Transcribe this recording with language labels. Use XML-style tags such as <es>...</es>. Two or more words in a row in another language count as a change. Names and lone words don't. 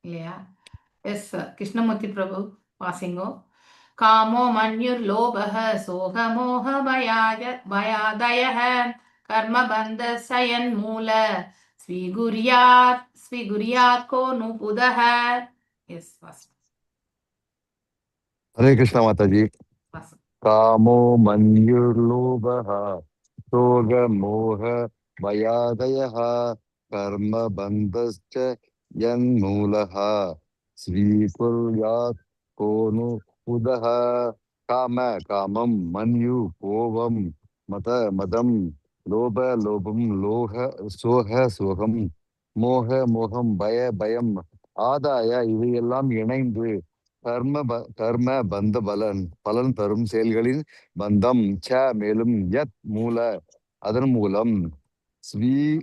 <ta>இல்லையா? எஸ் கிருஷ்ணமூர்த்தி பிரபு வாசிங்கோ.</ta> <sa>कामो मन्युर्लोभः शोकमोह भयादयः कर्मबन्ध श्चयन्मूल स्वीकुर्यात् को नु बुधः.</sa> <ta>எஸ் வாசி.</ta> <hi>हरे कृष्ण माता जी।</hi> <ta>வாசி.</ta> <sa>कामो मन्युर्लोभः शोकमोह भयादयः कर्मबन्धश्च यन्मूलः स्वीकुर्यात् को नु बुधः। काम कामं मन्यु कोपं मत मदं लोभ लोभं लोह</sa> <ta>சோக சோகம் மோக மோகம் பயம் ஆதாய இவையெல்லாம் இணைந்து கர்ம பந்த பலன் தரும் செயல்களின் பந்தம் மேலும் யத் மூல அதன் மூலம் ஸ்வீ</ta>